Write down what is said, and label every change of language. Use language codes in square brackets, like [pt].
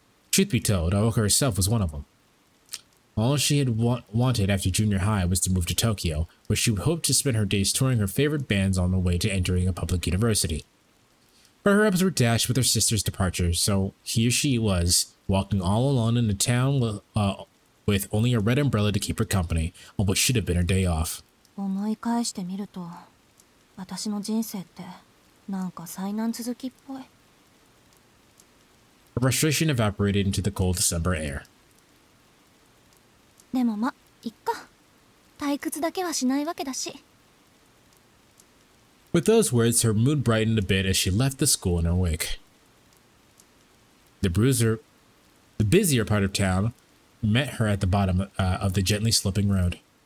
[en] Truth be told, Aoko herself was one of them. All she had wanted after junior high was to move to Tokyo, where she hoped to spend her days touring her favorite bands on the way to entering a public university. But her hopes were dashed with her sister's departure, so here she was, walking all alone in a town with only a red umbrella to keep her company on what should have been her day off. [ja] 思い返してみると、私の人生ってなんか災難続きっぽい。 [en] Her frustration evaporated into the cold December air. [ja] でもま、いっか。退屈だけはしないわけだし。 [en] With those words, her mood brightened a bit as she left the school in her wake. The busier part of town, met her at the bottom of the gently sloping road.